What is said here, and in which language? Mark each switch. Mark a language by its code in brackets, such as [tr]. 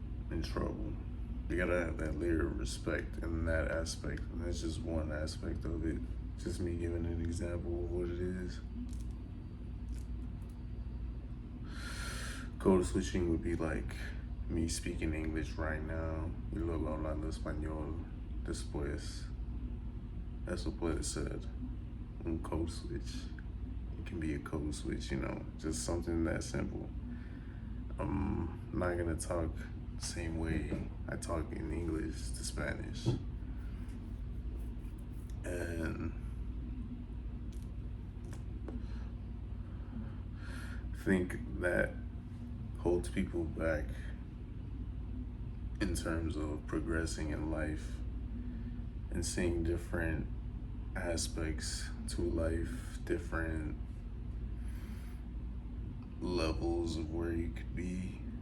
[en] In trouble. You gotta have that layer of respect in that aspect. And that's just one aspect of it. Just me giving an example of what it is. Code switching would be like me speaking English right now. [es] Y luego hablando español después. Eso puede ser un code switch. [en] It can be a code switch, just something that simple. I'm not gonna talk the same way I talk in English to Spanish. And I think that holds people back in terms of progressing in life and seeing different aspects to life, different levels of where you could be.